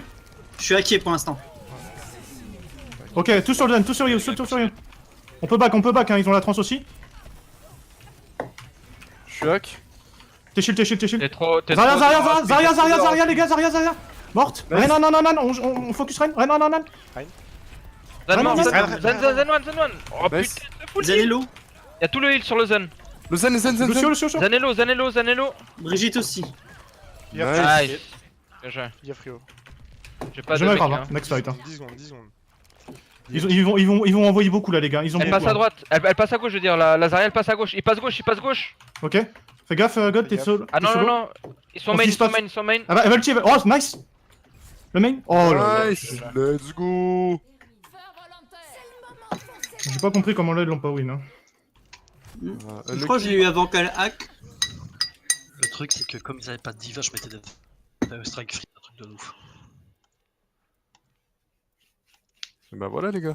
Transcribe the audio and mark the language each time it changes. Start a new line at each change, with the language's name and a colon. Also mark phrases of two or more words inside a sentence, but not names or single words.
French: Je suis hacké pour l'instant. Ok, tout sur le zen, tout sur you. On peut back, hein, ils ont la trans aussi. Je suis hack. T'es shield. T'es trop. Zarya, les gars, Zarya. Morte. Nice. Ren, non, on focus Ren. Ren, non. Zen mort, non, Zen Zen, Zen one, Zen one. Oh Nice. putain, c'est full Zanello. Y'a tout le heal sur le Zen. Le Zen. Lucio. Zanello. Brigitte aussi. Il y a Nice. Nice. Bien joué. Il y a Frio. J'ai pas de Jamais mec, grave, hein. hein.
English: Next fight.
French: 10 secondes. Ils vont envoyer beaucoup là, les gars. Ils ont Elle beaucoup, passe à hein. droite, elle passe à gauche, je veux dire, la Zarya elle passe à gauche, il passe gauche. Ok. Fais gaffe, God, Fais t'es gaffe. solo. Ah t'es non, solo. non, ils sont On main, s'y ils sont spot. main, ils sont main. Ah bah, elle va le tuer. Oh, nice. Le main. Oh là là.
English: Nice. Let's go.
French: J'ai pas compris comment là ils l'ont pas win. Hein. Je crois que je l'ai eu avant qu'elle hack. Le truc, c'est que comme ils avaient pas de diva, je mettais des
English: strike free,
French: un truc de ouf. Et bah voilà les gars.